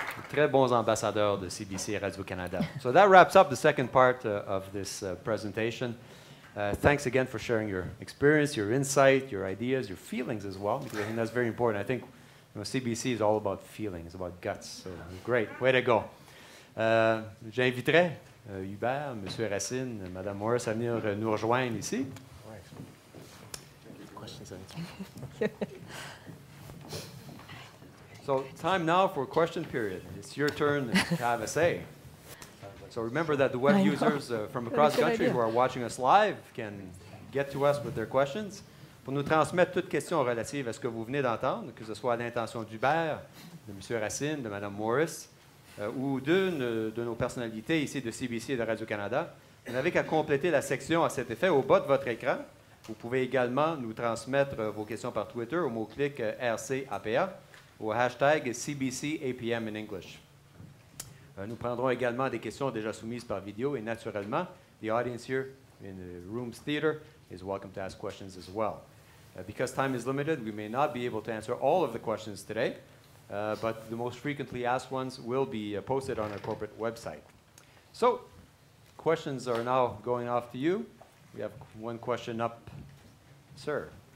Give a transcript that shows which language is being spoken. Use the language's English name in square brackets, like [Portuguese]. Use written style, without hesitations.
[French] Très bons ambassadeurs de CBC et Radio-Canada. [English] So that wraps up the second part of this presentation. Thanks again for sharing your experience, your insight, your ideas, your feelings as well, because I think that's very important. I think CBC is all about feelings, about guts. So great, way to go. [French] J'inviterai Hubert, M. Racine, Mme Morris à venir nous rejoindre ici. [English] So time now for question period. It's your turn to have a say. So remember that the web users from across the country who are watching us live can get to us with their questions. [French] Pour nous transmettre toutes questions relatives à ce que vous venez d'entendre, que ce soit à l'intention d'Hubert, de M. Racine, de Mme Morris, ou d'une de nos personnalités ici de CBC et de Radio-Canada, vous n'avez qu'à compléter la section à cet effet au bas de votre écran. Vous pouvez également nous transmettre vos questions par Twitter au mot-clic RCAPA ou au hashtag CBCAPM [English] in English. [French] Nous prendrons également des questions déjà soumises par vidéo et naturellement, [English] the audience here in the Rooms Theater is welcome to ask questions as well. Because time is limited, we may not be able to answer all of the questions today, but the most frequently asked ones will be posted on our corporate website. So, questions are now going off to you. We have one question up. Sir.